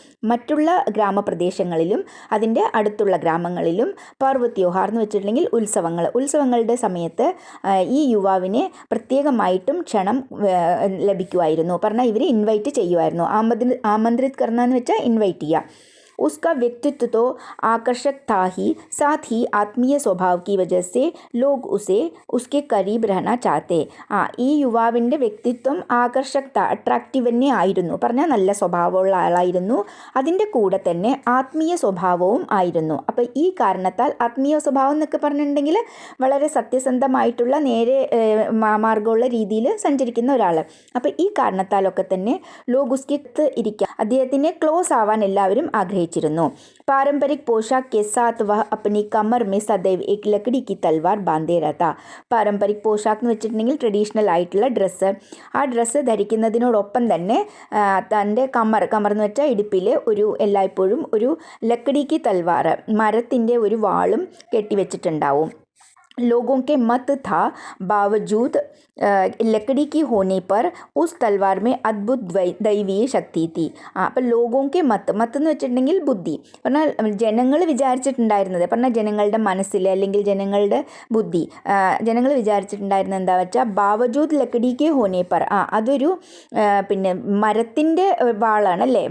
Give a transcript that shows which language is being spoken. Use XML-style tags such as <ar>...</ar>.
<ml>മറ്റുള്ള ഗ്രാമപ്രദേശങ്ങളിലും അതിൻ്റെ അടുത്തുള്ള ഗ്രാമങ്ങളിലും പർവ് ത്യോഹാർ എന്ന് വെച്ചിട്ടുണ്ടെങ്കിൽ ഉത്സവങ്ങളുടെ സമയത്ത് ഈ യുവാവിനെ പ്രത്യേകമായിട്ടും ക്ഷണം ലഭിക്കുമായിരുന്നു. പറഞ്ഞാൽ ഇവരെ ഇൻവൈറ്റ് ചെയ്യുമായിരുന്നു. ആമന്ത്രിത് കർണ എന്ന് വെച്ചാൽ ഇൻവൈറ്റ് ചെയ്യുക.</ml> <hi>उसका व्यक्तित्व तो आकर्षक था ही, साथ ही आत्मीय स्वभाव की वजह से लोग उसे उसके करीब रहना चाहते.</hi> <ml>ഈ യുവാവിൻ്റെ വ്യക്തിത്വം ആകർഷകത, അട്രാക്റ്റീവ് തന്നെ ആയിരുന്നു. പറഞ്ഞാൽ നല്ല സ്വഭാവമുള്ള ആളായിരുന്നു. അതിൻ്റെ കൂടെ തന്നെ ആത്മീയ സ്വഭാവവും ആയിരുന്നു. അപ്പോൾ ഈ കാരണത്താൽ, ആത്മീയ സ്വഭാവം എന്നൊക്കെ പറഞ്ഞിട്ടുണ്ടെങ്കിൽ വളരെ സത്യസന്ധമായിട്ടുള്ള, നേരെ മാർഗമുള്ള രീതിയിൽ സഞ്ചരിക്കുന്ന ഒരാൾ. അപ്പോൾ ഈ കാരണത്താലൊക്കെ തന്നെ</ml> <hi>ലോഗ് ഉസ്കെ</hi> <ml>ഇരിക്കാൻ, അദ്ദേഹത്തിനെ ക്ലോസ് ആവാൻ എല്ലാവരും ആഗ്രഹിച്ചു.</ml> <hi>पारंपरिक पोशाक के साथ वह अपनी कमर में सदैव एक लकड़ी की तलवार बांधे रहता.</hi> <ml>പാരമ്പരിക് പോഷാക്ക് എന്ന് വെച്ചിട്ടുണ്ടെങ്കിൽ ട്രഡീഷണൽ ആയിട്ടുള്ള ഡ്രസ്സ്, ആ ഡ്രസ്സ് ധരിക്കുന്നതിനോടൊപ്പം തന്നെ തൻ്റെ കമർ എന്ന് വെച്ചാൽ ഇടുപ്പിൽ എല്ലായ്പ്പോഴും ഒരു</ml> <hi>ലക്കടി കി തൽവാർ,</hi> <ml>മരത്തിൻ്റെ ഒരു വാളും കെട്ടിവെച്ചിട്ടുണ്ടാവും.</ml> <hi>लोगों के मत था बावजूद लकड़ी की होने पर उस तलवार में अद्भुत दैवीय शक्ति थी.</hi> <ml>അപ്പോൾ ലോകോക്കെ മത്ത് എന്ന് വെച്ചിട്ടുണ്ടെങ്കിൽ ബുദ്ധി. പറഞ്ഞാൽ ജനങ്ങൾ വിചാരിച്ചിട്ടുണ്ടായിരുന്നത്, പറഞ്ഞാൽ ജനങ്ങളുടെ മനസ്സിൽ അല്ലെങ്കിൽ ജനങ്ങളുടെ ബുദ്ധി, ജനങ്ങൾ വിചാരിച്ചിട്ടുണ്ടായിരുന്നത് എന്താ വെച്ചാൽ</ml> <hi>ബാവജൂദ് ലക്കടിക്ക് ഹോനെ പർ,</hi> <ml>അതൊരു പിന്നെ മരത്തിൻ്റെ വാളാണ് അല്ലേ.</ml>